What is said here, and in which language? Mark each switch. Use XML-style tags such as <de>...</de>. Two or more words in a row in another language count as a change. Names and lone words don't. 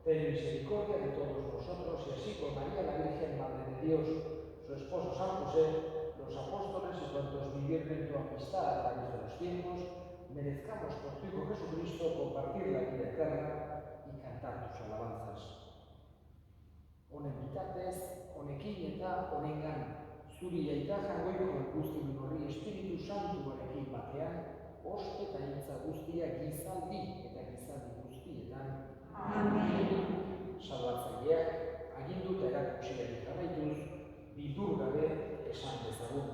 <es>Ten misericordia de todos nosotros y así con María la Virgen, Madre de Dios, su esposo San José, los apóstoles y cuantos vivieron en tu amistad a través de los tiempos, merezcamos por tu Hijo Jesucristo compartir la vida eterna y cantar tus alabanzas.</es> <eu>Honen bitartez, honekin eta honengan, zuri aita jangoiko guzti horri Espiritu Santu honekin batean, ospe eta hitza guztiak gizaldi eta gizaldi guztietan. Amen. Salbatzaileak, agindu eta erakutsiari jarraituz, bildur gabe esan dezagun.</eu>